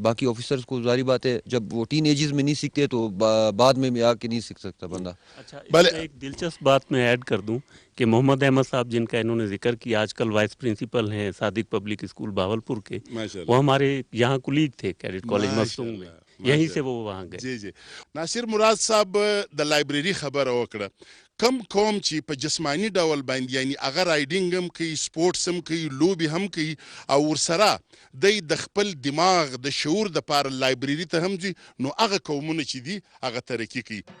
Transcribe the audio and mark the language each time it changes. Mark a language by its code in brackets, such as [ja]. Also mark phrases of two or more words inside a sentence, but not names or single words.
[ur] باقی آفیسرز کو ظاہری بات ہے جب وہ ٹین ایجز میں نہیں سیکھتے تو بعد میں بھی آ کے نہیں سیکھ سکتا بندہ. اچھا، ایک دلچسپ بات میں ایڈ کر دوں کہ محمد احمد صاحب جن کا انہوں نے ذکر کیا، آج کل [en] vice principal [ur] ہیں صادق پبلک اسکول بہاولپور کے، وہ ہمارے یہاں کلیگ تھے کیڈٹ کالج مستونگ میں، یہیں سے وہ وہاں گئے. [ps] جی جی. ناصر مراد صاحب د لایبرری خبره وکړه. کم قوم چې په جسمانی ډول باندې یعنی هغه رایډینګ هم کوي، سپورټس هم کوي، لوبې هم کوي، او ورسره دی د خپل دماغ د شعور دپاره لایبرري ته هم ځي، نو هغه قومونه چې دي هغه ترقي کوي.